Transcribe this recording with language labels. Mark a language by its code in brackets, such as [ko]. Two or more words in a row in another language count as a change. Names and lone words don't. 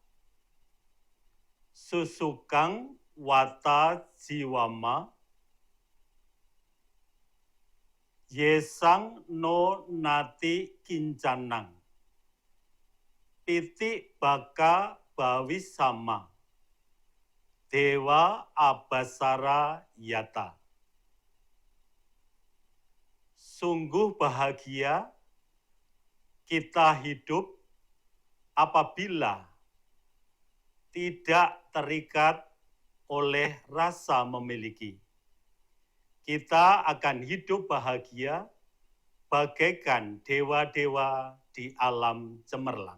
[pi] Susukang wata jiwama yesang no nati kincanang piti baka bawisama dewa abasara yata. [id] Sungguh bahagia kita hidup apabila tidak terikat oleh rasa memiliki. Kita akan hidup bahagia bagaikan dewa-dewa di alam cemerlang.